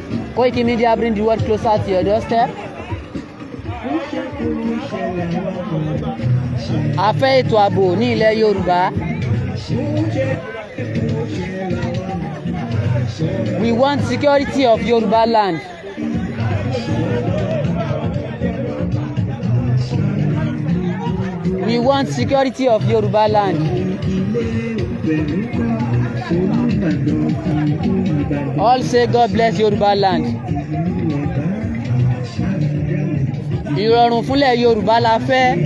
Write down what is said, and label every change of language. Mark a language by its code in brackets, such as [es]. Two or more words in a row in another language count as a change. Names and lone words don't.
[en] Koikimedia bring the world closer to your doorstep. [yo] A fẹ́ ètò ààbò ní ilẹ̀ Yorùbá. [en] We want security of Yoruba land. We want security of Yoruba land. All say God bless Yoruba land. [yo] Ìrọ̀rùn fúnlẹ̀ Yorùbá la fẹ́.